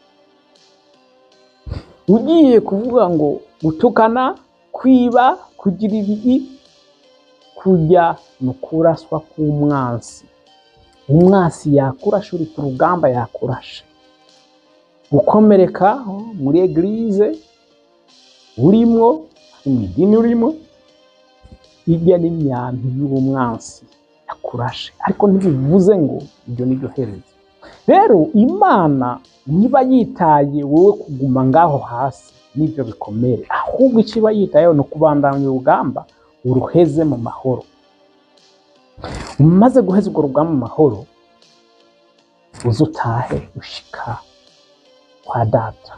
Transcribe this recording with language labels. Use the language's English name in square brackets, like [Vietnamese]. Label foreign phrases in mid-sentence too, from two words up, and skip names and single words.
[Rundi] Ugiye kuvuga ngo gutukana, kwiba, kugira ibi, kujya no kuraswa k'umwansi. Umwansi yakurashe, uri ku rugamba yakurashe. Gukomereka muri eglise urimwo, mu idini urimo, hirya n'imyanti y'uwo mwansi yakurashe, ariko ntibivuze ngo ibyo nibyo herezo. Rero Imana niba yitaye wowe kuguma ngaho hasi n'ibyo bikomere, ahubwo icyo iba yitayeho ni ukubandanya urugamba uruheze mu mahoro. Umaze guheza urwo rugamba mu mahoro, uzutahe ushika kwa data.